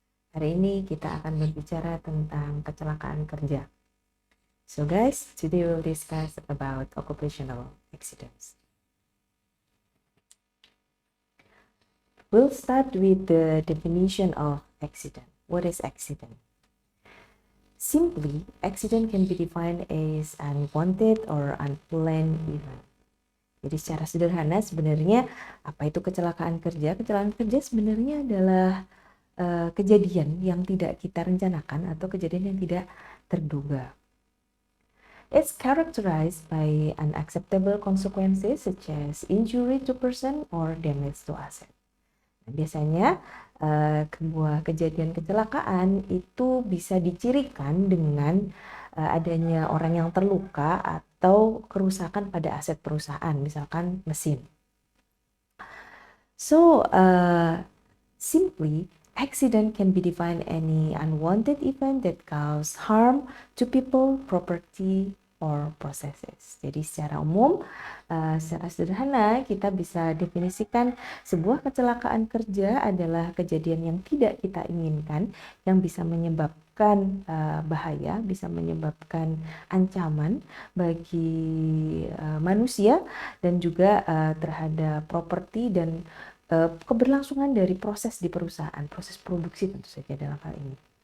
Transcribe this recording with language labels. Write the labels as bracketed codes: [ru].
[id] Hari ini kita akan berbicara tentang kecelakaan kerja. [en] So guys, today we'll discuss about occupational accidents. We'll start with the definition of accident. What is accident? Simply, accident can be defined as unwanted or unplanned event. [id] Jadi secara sederhana sebenarnya apa itu kecelakaan kerja? Kecelakaan kerja sebenarnya adalah kejadian yang tidak kita rencanakan atau kejadian yang tidak terduga. [en] It's characterized by unacceptable consequences such as injury to person or damage to asset. [id] Biasanya sebuah kejadian kecelakaan itu bisa dicirikan dengan adanya orang yang terluka atau kerusakan pada aset perusahaan, misalkan mesin. [en] So, simply, accident can be defined any unwanted event that cause harm to people, property, or processes. [id] Jadi secara umum, secara sederhana kita bisa definisikan sebuah kecelakaan kerja adalah kejadian yang tidak kita inginkan, yang bisa menyebabkan bahaya, bisa menyebabkan ancaman bagi manusia dan juga terhadap properti dan keberlangsungan dari proses di perusahaan, proses produksi tentu saja dalam hal ini.